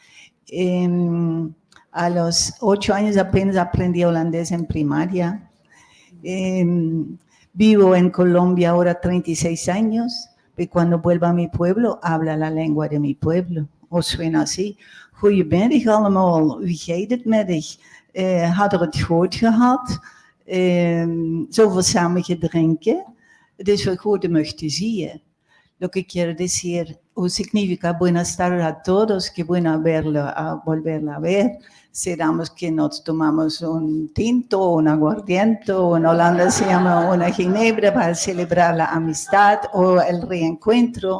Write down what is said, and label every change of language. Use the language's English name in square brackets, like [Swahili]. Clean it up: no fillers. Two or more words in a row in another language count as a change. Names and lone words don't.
[Spanish] A los 8 años apenas aprendí holandés en primaria. Vivo en Colombia ahora 36 años y cuando vuelvo a mi pueblo habla la lengua de mi pueblo, o suena así. [Dutch] Goedemiddag allemaal, wie gaat het met zich? Had het goed gehad? Zoveel samen gedrinken? Het is wel goed om te zien. [Spanish] Lo que quiero decir, o significa buenas tardes a todos, que bueno volverla a ver. Seramos que nos tomamos un tinto, un aguardiente, o en Holanda se llama una ginebra para celebrar la amistad o el reencuentro.